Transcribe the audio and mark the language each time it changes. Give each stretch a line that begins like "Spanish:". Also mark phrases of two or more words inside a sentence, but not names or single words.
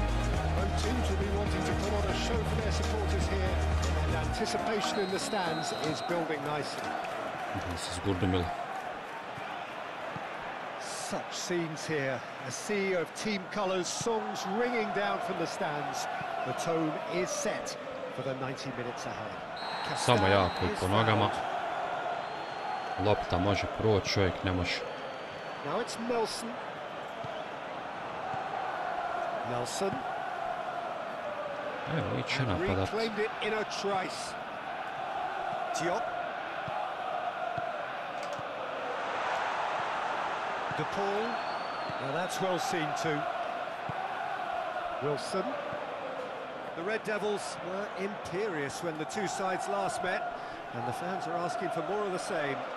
English: Both teams will be wanting to put on a show for their supporters here, and anticipation in the stands is building nicely. Such scenes here, a sea of team colours, songs ringing down from the stands. The tone is set for the 90 minutes ahead.
Croatian: Samo jako i po nogama. Lopta može proći, čovjek ne može.
English: Now it's Nelson.
Croatian: Evo, iće napadat.
English: Reclaimed it in a trice. Diop. De Paul. Now that's well seen too. Wilson. The Red Devils were imperious when the two sides last met, and the fans are asking for more of the same.